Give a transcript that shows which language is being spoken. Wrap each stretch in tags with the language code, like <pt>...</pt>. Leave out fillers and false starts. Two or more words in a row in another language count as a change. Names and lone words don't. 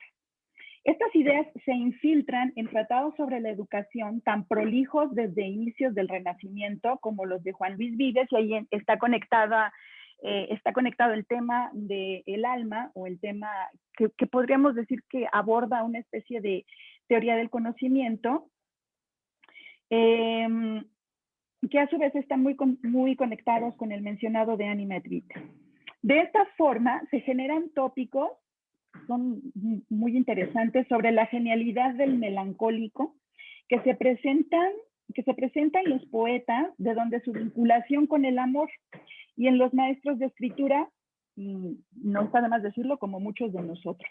<es>Estas ideas se infiltran en tratados sobre la educación tan prolijos desde inicios del Renacimiento como los de Juan Luis Vives, y ahí está conectado el tema del alma, o el tema que podríamos decir que aborda una especie de teoría del conocimiento, que a su vez están muy conectados con el mencionado de anima et vita. De esta forma se generan tópicos, son muy interesantes, sobre la genialidad del melancólico, que se presenta en los poetas, de donde su vinculación con el amor, y en los maestros de escritura, no está de más decirlo, como muchos de nosotros.</es>